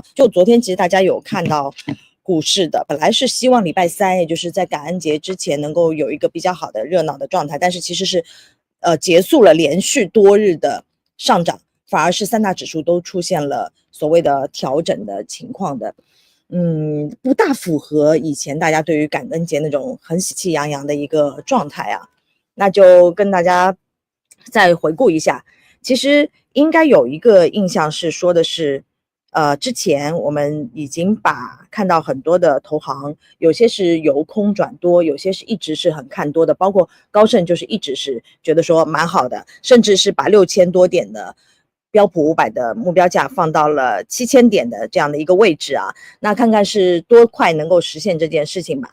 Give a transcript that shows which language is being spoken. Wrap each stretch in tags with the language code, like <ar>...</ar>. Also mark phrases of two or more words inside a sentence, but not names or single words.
<zh>就昨天其實大家有看到股市的，本來是希望禮拜三，也就是在感恩節之前能夠有一個比較好的熱鬧的狀態，但是其實是結束了連續多日的上漲，反而是三大指數都出現了所謂的調整的情況的，不大符合以前大家對於感恩節那種很喜氣洋洋的一個狀態啊。那就跟大家再回顧一下，其實應該有一個印象是說的是之前我們已經看到很多的投行，有些是由空轉多，有些是一直是很看多的，包括高盛就是一直是覺得說蠻好的，甚至是把6000多點的標普500的目標價放到了7000點的這樣的一個位置啊，那看看是多快能夠實現這件事情吧。</zh>